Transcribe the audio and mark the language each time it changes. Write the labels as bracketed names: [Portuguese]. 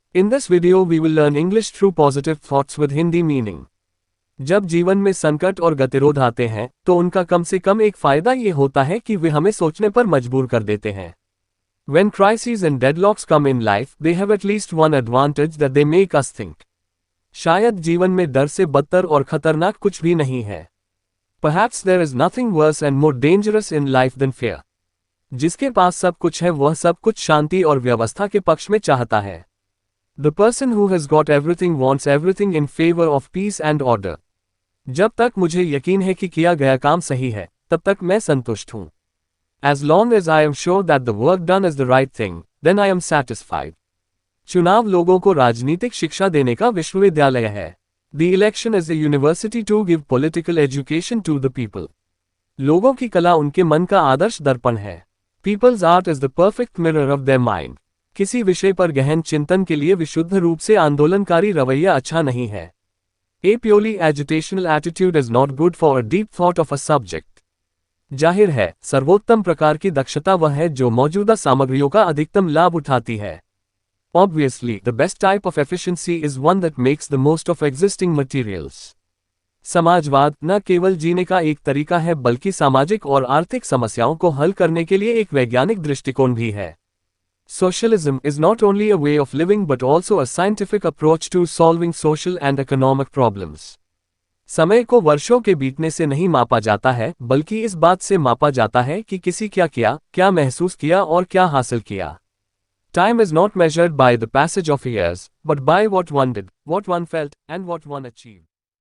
[English] In this video we will learn English through positive thoughts with Hindi meaning. [Hindi] जब जीवन में संकट और गतिरोध आते हैं तो उनका कम से कम एक फायदा ये होता है कि वे हमें सोचने पर मजबूर कर देते हैं. [English] When crises and deadlocks come in life, they have at least one advantage that they make us think. [Hindi] शायद जीवन में डर से बदतर और खतरनाक कुछ भी नहीं है. [English] Perhaps there is nothing worse and more dangerous in life than fear. [Hindi] जिसके पास सब कुछ है वह सब कुछ शांति और व्यवस्था के पक्ष में चाहता है. [English] The person who has got everything wants everything in favor of peace and order. [Hindi] जब तक मुझे यकीन है कि किया गया काम सही है, तब तक मैं संतुष्ट हूं. [English] As long as I am sure that the work done is the right thing, then I am satisfied. [Hindi] चुनाव लोगों को राजनीतिक शिक्षा देने का विश्वविद्यालय है. [English] The election is a university to give political education to the people. [Hindi] लोगों की कला उनके मन का आदर्श दर्पण है. [English] People's art is the perfect mirror of their mind. [Hindi] किसी विषय पर गहन चिंतन के लिए विशुद्ध रूप से आंदोलनकारी रवैया अच्छा नहीं है. [English] A purely agitational attitude is not good for a deep thought of a subject. [Hindi] जाहिर है, सर्वोत्तम प्रकार की दक्षता वह है जो मौजूदा सामग्रियों का अधिकतम लाभ उठाती है. [English] Obviously, the best type of efficiency is one that makes the most of existing materials. [Hindi] समाजवाद न केवल जीने का एक तरीका है बल्कि सामाजिक और आर्थिक समस्याओं को हल करने के लिए एक वैज्ञानिक दृष्टिकोण भी है. [English] Socialism is not only a way of living but also a scientific approach to solving social and economic problems. [Hindi] समय को वर्षों के बीतने से नहीं मापा जाता है बल्कि इस बात से मापा जाता है कि किसी क्या किया, क्या महसूस किया और क्या हासिल किया. [English] Time is not measured by the passage of years, but by what one did, what one felt, and what one achieved.